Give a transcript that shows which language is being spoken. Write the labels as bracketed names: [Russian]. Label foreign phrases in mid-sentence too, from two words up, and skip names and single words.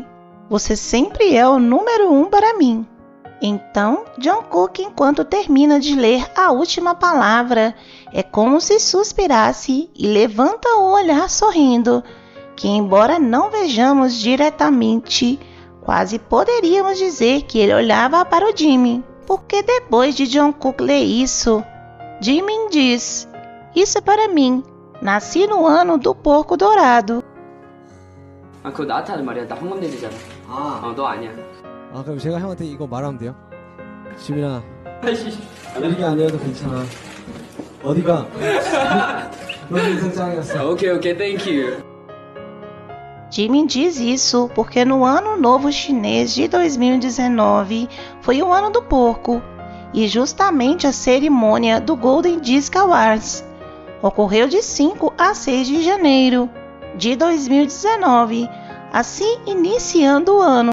[Portuguese] Você sempre é o número 1 para mim." Então, Jungkook, enquanto termina de ler a última palavra, é como se suspirasse e levanta o olhar sorrindo, que embora não vejamos diretamente, quase poderíamos dizer que ele olhava para o Jimin. Porque depois de Jungkook ler isso, Jimin diz: "Isso é para mim. Nasci no ano do porco dourado." [Korean] 아 그거 나한테 하는 말이야. 나 홍범대리잖아. 너 아니야. 그럼 제가 형한테 이거 말하면 돼요? 지민아, 아이씨. 1위가 아니어도 괜찮아. 어디가? 넌 항상 짱이었어. 오케이, [English] thank you. [Portuguese] Jimin diz isso porque no ano novo chinês de 2019 foi o ano do porco, e justamente a cerimônia do Golden Disc Awards ocorreu de 5 a 6 de janeiro de 2019, assim iniciando o ano.